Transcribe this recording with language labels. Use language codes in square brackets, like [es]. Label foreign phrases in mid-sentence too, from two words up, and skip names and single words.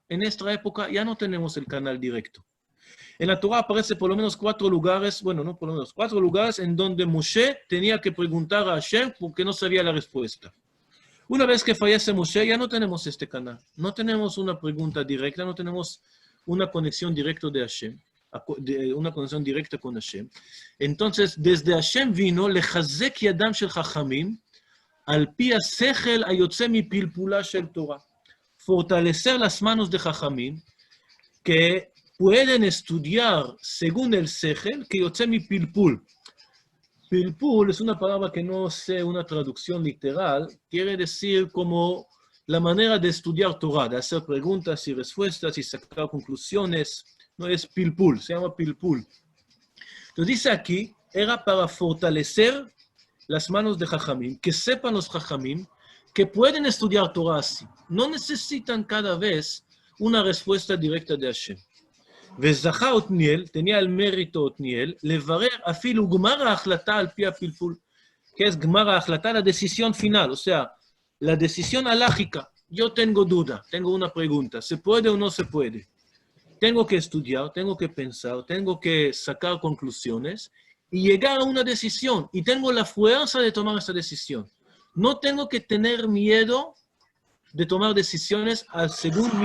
[es] En esta época ya no tenemos el canal directo. En la Torah aparece por lo menos 4 lugares, bueno, no por lo menos 4 lugares en donde Moshe tenía que preguntar a Hashem porque no sabía la respuesta. Una vez que fallece Moshe, ya no tenemos este canal. No tenemos una pregunta directa, no tenemos una conexión directa de Hashem, una conexión directa con Hashem. Entonces, desde Hashem vino, [he] לחזק ידם של חכמים על פי השכל היוצא מפלפולה של תורה. [es] Fortalecer las manos de chachamim, que pueden estudiar según el sechel, que [he] יוצא מפלפול. [es] Pilpul es una palabra que no sé una traducción literal, quiere decir como la manera de estudiar Torah, de hacer preguntas y respuestas y sacar conclusiones. No es pilpul, se llama pilpul. Entonces dice aquí, era para fortalecer las manos de Jajamim, que sepan los Jajamim que pueden estudiar Torah así. No necesitan cada vez una respuesta directa de Hashem. [he] וזכה עתניאל, [es] tenía el mérito [he] עתניאל, לברר אפילו גמר ההחלטה על פי הפלפול. [es] ¿Qué es [he] גמר ההחלטה? [es] La decisión final, o sea, la decisión alágica. Yo tengo duda, tengo una pregunta, ¿se puede o no se puede? Tengo que estudiar, tengo que pensar, tengo que sacar conclusiones y llegar a una decisión. Y tengo la fuerza de tomar esa decisión. No tengo que tener miedo de tomar decisiones según mi...